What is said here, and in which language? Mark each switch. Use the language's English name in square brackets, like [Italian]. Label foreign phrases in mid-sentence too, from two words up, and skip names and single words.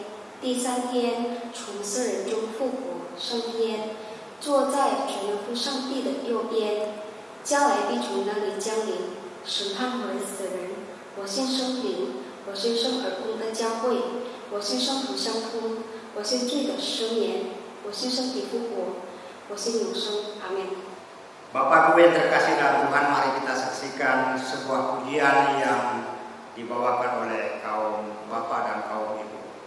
[Chinese] 第三天从死人中复活，升天，坐在全能父上帝的右边。将来必从那里降临，审判活人死人。我信圣灵，我信圣而公的教会，我信圣徒相通，我信罪的赦免，我信身体复活，我信永生。阿门。 [Indonesian] Bapak Ibu yang terkasih dalam Tuhan, mari kita saksikan sebuah pujian yang dibawakan oleh kaum Bapak dan kaum Ibu.